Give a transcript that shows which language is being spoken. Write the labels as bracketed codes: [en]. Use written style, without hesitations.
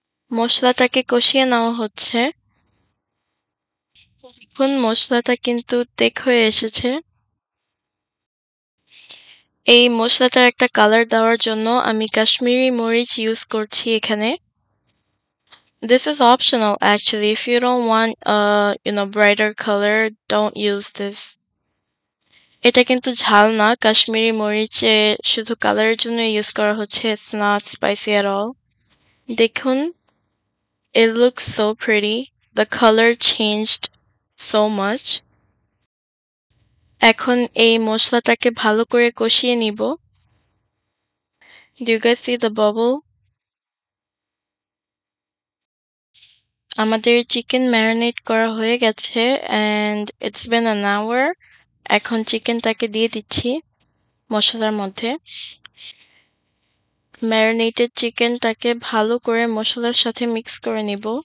[bn] মশলাটাকে কষিয়ে নেওয়া হচ্ছে। দেখুন মশলাটা কিন্তু তেক হয়ে এসেছে। এই মশলাটার একটা কালার দেওয়ার জন্য আমি কাশ্মীরি মরিচ ইউজ করছি এখানে। [en] This is optional actually. If you don't want brighter color, don't use this. [bn] এটা কিন্তু ঝাল না, কাশ্মীরি মরিচে শুধু কালারের জন্য ইউজ করা হচ্ছে। [en] It's not spicy at all. [bn] দেখুন, [en] it looks so pretty. The color changed so much. [bn] এখন এই মশলাটাকে ভালো করে কষিয়ে নিব। [en] Do you guys see the bubble? [bn] আমাদের চিকেন ম্যারিনেট করা হয়ে গেছে [en] and it's been an hour. [bn] এখন চিকেনটাকে দিয়ে দিচ্ছি মশলার মধ্যে। ম্যারিনেটেড চিকেনটাকে ভালো করে মশলার সাথে মিক্স করে নিব।